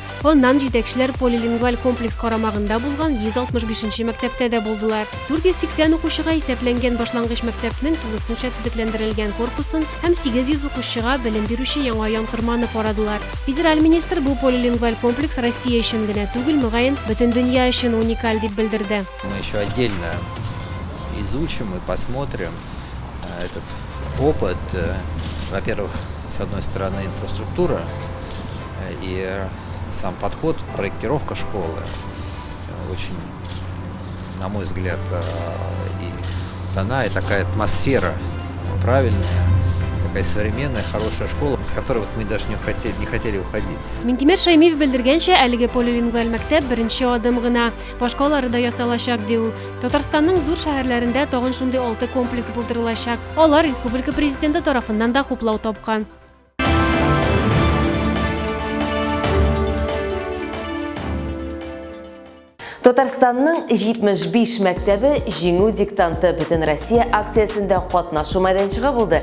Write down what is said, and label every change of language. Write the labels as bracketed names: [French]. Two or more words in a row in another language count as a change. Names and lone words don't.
[Tatar] Аннан җитәкчеләр полилингваль комплекс карамагында булган 165 мәктәптә дә булдылар. 480 укучыга исәпләнгән башлангыч мәктәпнең тулысынча төзекләндерелгән корпусын һәм 800 укучыга белем бирүче яңа яңгырманы карадылар. Федераль министр бу полилингваль комплекс Россия өчен генә түгел, мөгаен бөтен дөнья өчен уникаль дип белдерде. [Russian] Мы еще отдельно изучим и посмотрим этот опыт. Во-первых, с одной стороны, инфраструктура и сам подход, проектировка школы очень, на мой взгляд, и дана, и такая атмосфера правильная, такая современная, хорошая школа, с которой вот мы даже не хотели уходить. [Tatar] Минтимер Шәймиев белдергәнчә, әлеге полилингваль мәктәп беренче адым гына. Башкалары да ясалачак ди ул. Татарстанның зур шәһәрләрендә тагын шундый 6 комплекс булдырылачак. Алар республика президенты тарафыннан да хуплау тапкан. Татарстанның 75 мәктәбе җиңү диктанты бөтен Россия акциясендә катнашу мәйданчыгы булды.